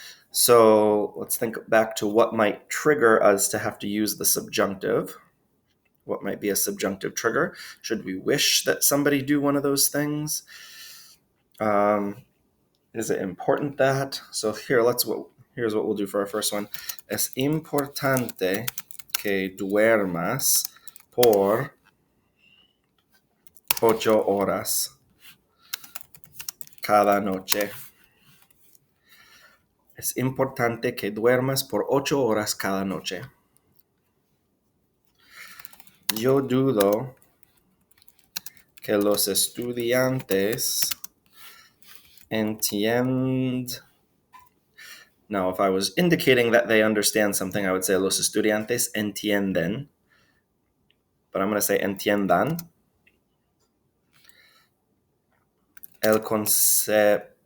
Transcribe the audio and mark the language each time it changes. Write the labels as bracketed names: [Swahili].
[English] So let's think back to what might trigger us to have to use the subjunctive. What might be a subjunctive trigger? Should we wish that somebody do one of those things? Is it important that? So here's what we'll do for our first one. [Spanish] Es importante que duermas por 8 horas cada noche. Es importante que duermas por 8 horas cada noche. Yo dudo que los estudiantes entiendan. [English] Now, if I was indicating that they understand something, I would say [Spanish] los estudiantes entienden. [English] But I'm going to say [Spanish] entiendan el concepto.